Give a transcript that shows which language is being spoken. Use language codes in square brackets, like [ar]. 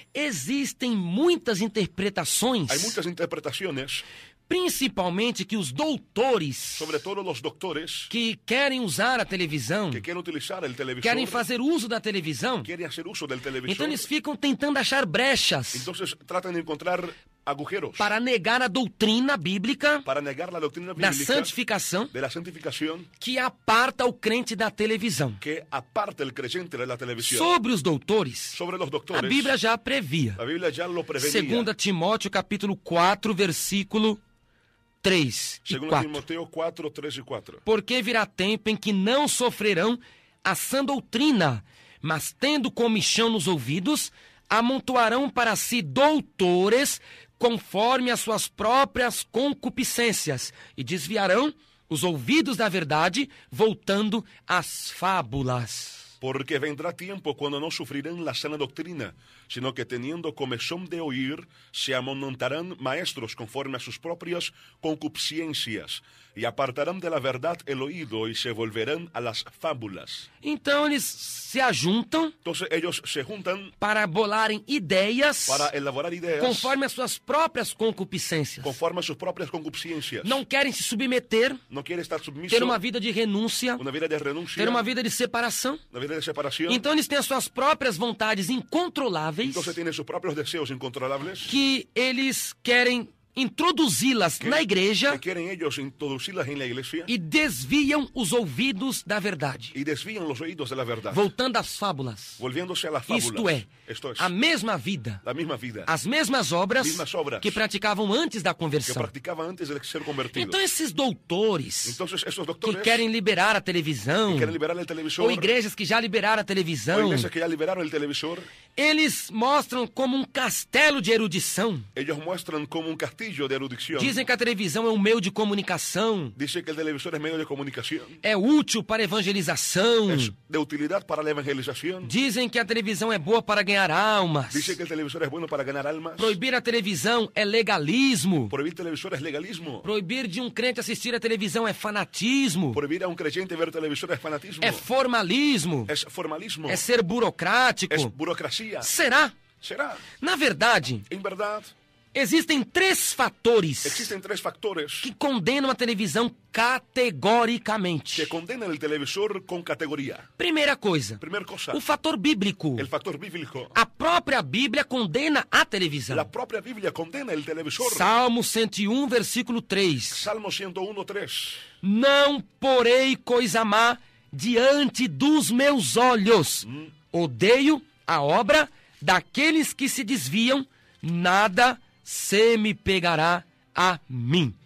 [pt] existem muitas interpretações, [es] hay muchas interpretaciones, [pt] principalmente que os doutores [es] sobre todo los doctores [pt] que querem usar a televisão, [es] que quieren utilizar el televisor, [pt] querem fazer uso da televisão, [es] quieren hacer uso del televisor. [pt] então eles ficam tentando achar brechas [es] Entonces tratan de encontrar agujeros [pt] para negar a doutrina bíblica [es] para negar la doctrina [pt] da [es] bíblica [pt] santificação [es] de la santificación [pt] que aparta o crente da televisão. [es] que aparta el creyente de la televisión. [pt] Sobre os doutores, [es] Sobre los [pt] a [es] doctores, [pt] Bíblia já previa. [es] la Biblia ya lo prevenía. [pt] 2 Timóteo capítulo 4, versículo 3 e [es] Segundo [pt] 4. [es] Timoteo 4, 3 y 4. [pt] Porque virá tempo em que não sofrerão a sã doutrina, mas tendo comichão nos ouvidos, amontoarão para si doutores conforme as suas próprias concupiscências e desviarão os ouvidos da verdade, voltando às fábulas. [es] Porque vendrá tiempo cuando no sufrirán la sana doctrina, sino que teniendo comezón de oír, se amontonarán maestros conforme a sus propias concupiscencias, y apartarán de la verdad el oído y se volverán a las fábulas. [pt] Então eles se ajuntam [es] Entonces ellos se juntan [pt] para bolarem ideias [es] para elaborar ideas [pt] conforme as suas próprias concupiscências. [es] conforme a sus propias concupiscencias. [pt] Não querem se submeter, [es] No quiere estar submiso, [pt] ter uma vida de renúncia, [es] una vida de renuncia, [pt] ter uma vida de separação. [es] una vida de separación. [pt] Então eles têm as suas próprias vontades incontroláveis [es] Entonces tienen sus propios deseos incontrolables [pt] que eles querem introduzi-las na igreja [es] que quieren ellos introducirlas en la iglesia [pt] e desviam os ouvidos da verdade, [es] y desvían los oídos de la verdad, [pt] voltando às fábulas. [es] volviéndose a las fábulas. [pt] Isto é, [es] Esto es [pt] a mesma vida, [es] la misma vida [pt] as mesmas obras [es] Mesmas obras [pt] que praticavam antes da [es] que [pt] conversão. [es] practicaba antes de ser convertido. [pt] Então esses doutores [es] Entonces esos [pt] que [es] doctores [pt] querem liberar a televisão, [es] quieren liberar el televisor, [pt] ou igrejas que já liberaram a [es] o [pt] televisão, [es] iglesias que ya liberaron el televisor, [pt] eles mostram como um castelo de erudição. [es] ellos muestran como un castillo de erudición. [pt] Dizem que a televisão é um meio de comunicação, [es] Dice que el televisor es medio de comunicación, [pt] é útil para evangelização. [es] es de utilidad para la evangelización. [pt] Dizem que a televisão é boa para ganhar almas. [es] Dice que el televisor es bueno para ganar almas. [pt] Proibir a televisão é legalismo. [es] Prohibir televisor es legalismo. [pt] Proibir de um crente assistir a televisão é fanatismo. [es] Prohibir a un creyente ver televisor es fanatismo. [pt] É formalismo. [es] Es formalismo. [pt] É ser burocrático. [es] Es burocracia. [pt] Será? [es] Será. [pt] Na verdade, [es] En verdad, [pt] existem 3 fatores [es] existen 3 factores [pt] que condenam a televisão categoricamente. [es] que condenan el televisor con categoría. [pt] Primeira coisa, [es] Primera cosa, [pt] o fator bíblico. [es] el factor bíblico. [pt] A própria Bíblia condena a televisão. [es] La propia Biblia condena el televisor. [pt] Salmo 101, versículo 3. [es] Salmo 101, 3. [pt] Não porei coisa má diante dos meus olhos. Odeio a obra daqueles que se desviam, nada se me pegará a mim.